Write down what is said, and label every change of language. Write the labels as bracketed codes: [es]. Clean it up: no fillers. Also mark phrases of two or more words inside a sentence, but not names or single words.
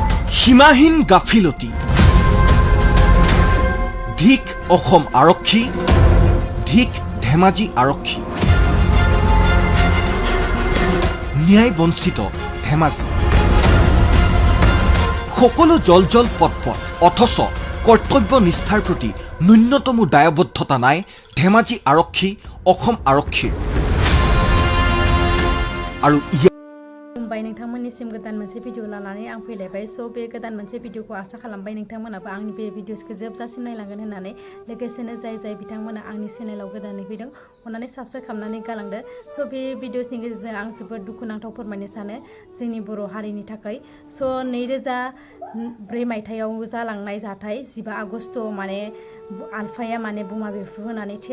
[as] সীমাহীন গাফিলতি ধিক অসম আৰক্ষী ধিক ধেমাজি আৰক্ষী ন্যায় বঞ্চিত ধেমাজি সকলো জল পটপট অথচ কৰ্তব্য নিষ্ঠাৰ প্ৰতি ন্যূনতমো দায়বদ্ধতা নাই ধেমাজি আৰক্ষী অসম আৰক্ষীৰ আৰু [brx] खुलुमबाय नोंथांमोननिसिम गोदान मोनसे भिडिअ लानानै आं फैलायबाय स' बे गोदान मोनसे भिडिअखौ आसा खालामबाय नोंथांमोनाबो आंनि बे भिडिअसखौ जोबजासिम नायलांगोन होननानै लोगोसेनो जाय बिथांमोना आंनि चेनेलाव गोदानै फैदों अन्नानै साबस्क्राइब खालामनानै गालांदो स' बे भिडिअसनि गेजेरजों आं जोबोद दुखुनांथाव फोरमायनो सानो जोंनि बर' हारिनि थाखाय स' 2004 मायथाइयाव जालांनाय जाथाय 15 आगस्ट माने alfaya माने बमा berfuhwnai थेर